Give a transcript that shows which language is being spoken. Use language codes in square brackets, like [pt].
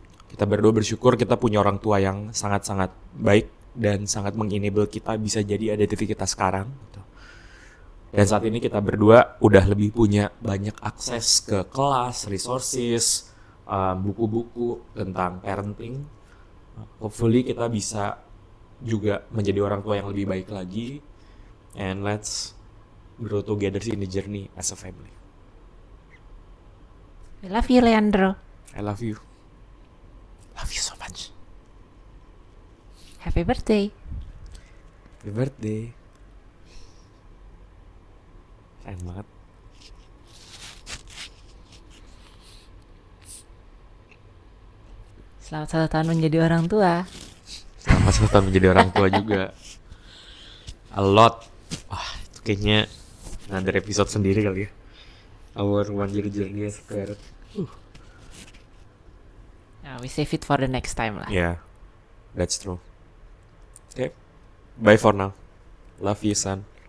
[id] Kita berdua bersyukur kita punya orang tua yang sangat-sangat baik dan sangat mengenable kita bisa jadi ada di titik kita sekarang gitu. Dan saat ini kita berdua udah lebih punya banyak akses ke kelas, resources, buku-buku tentang parenting. Hopefully kita bisa juga menjadi orang tua yang lebih baik lagi. [en] And let's grow together in the journey as a family. I love you, Leandro. I love you. Love you so much. Happy birthday. Happy birthday. [id] Sayang banget. Selamat 1 tahun menjadi orang tua. Selamat 1 tahun menjadi orang tua juga. A lot. Wah, itu kayaknya ada episode sendiri kali ya. [en] Our 1 year journey as a parent. Nah, we save it for the next time lah. Yeah, that's true. Okay, bye for now. Love you, son.